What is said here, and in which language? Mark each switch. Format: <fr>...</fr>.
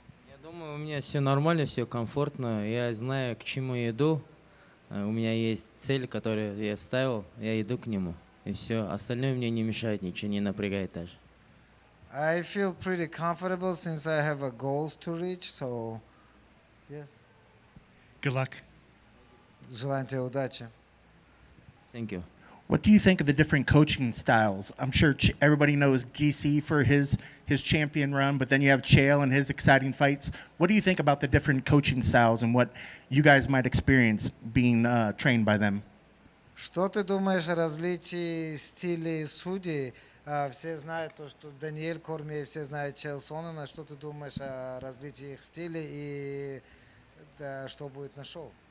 <ru>Я думаю, у меня все нормально, все комфортно. Я знаю, к чему иду. У меня есть цель, которую я ставил, я иду к нему. И все. Остальное мне не мешает, ничего не напрягает даже.</ru> <en>I feel pretty comfortable since I have a goals to reach, so yes. Good luck.</en> <ru>Желаю тебе удачи.</ru> <en>Thank you. What do you think of the different coaching styles? I'm sure everybody knows DC for his champion run, but then you have Chael and his exciting fights. What do you think about the different coaching styles and what you guys might experience being trained by them?</en> <ru>Что ты думаешь о различии стилей судей? Все знают то, что Daniil, Cormier, все знают Chael Sonnen. Что ты думаешь о различии их стилей и что будет на шоу?</ru>